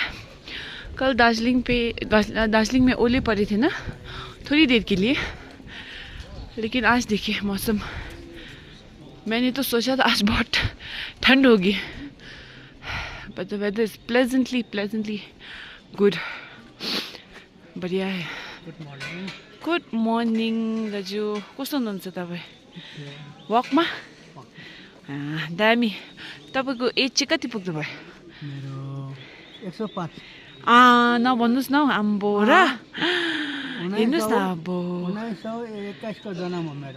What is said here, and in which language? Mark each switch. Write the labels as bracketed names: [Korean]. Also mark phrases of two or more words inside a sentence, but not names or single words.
[Hindi] कल दार्जिलिंग में ओले पड़े थे ना थोड़ी देर के लिए, लेकिन आज देखिए मौसम, मैंने तो सोचा था आज बहुत ठंड होगी, [English] but the weather is pleasantly good, [Hindi] बढ़िया है। [English] good morning [Nepali] दाजु, कस्तो हुनुहुन्छ तपाईँ? वकमा दामी। तपाईँको एज चाहिँ कति पुग्नु भयो? मेरो 105। नभन्नुहोस् न हौ, आम्बो र हेर्नुहोस् न अब 1921 को जन्म हो मेरो।